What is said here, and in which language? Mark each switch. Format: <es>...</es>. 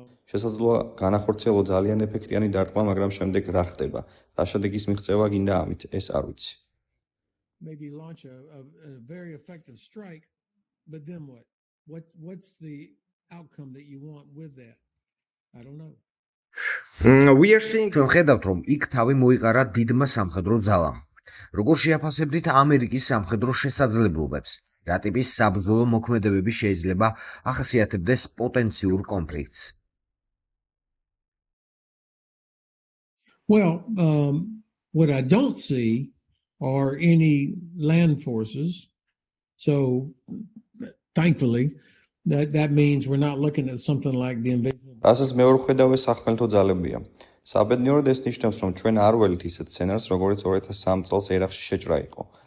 <ka>შესაძლოა განახორციელო ძალიან ეფექტიანი დარტყმა, მაგრამ შემდეგ რა ხდება? რა შედეგის მიღწევა გინდა ამით, ეს არ ვიცი.</ka> <en>Maybe launch a very effective strike, but then what? What's the outcome that you want with that? I don't know. We are seeing</en> <ka>ჩვენ ხედავთ, რომ იქ თავი მოიყარა დიდმა სამხედრო ძალამ. როგორ შეაფასებდით ამერიკის სამხედრო შესაძლებლობებს? რა ტიპის საბრძოლო მოქმედებები შეიძლება ახასიათებდეს პოტენციურ კონფლიქტს?</ka> <en>Well, what I don't see are any land forces. So thankfully, that means we're not looking at something like the invasion of</en> <ka>რასაც მეორე ხედავე სახმელთო ძალებია. საბედნიეროდ ეს ნიშნავს, რომ ჩვენ არ ველით ისეთ სცენარს, როგორც 2003 წელს ერაყში შეჭრა იყო.</ka>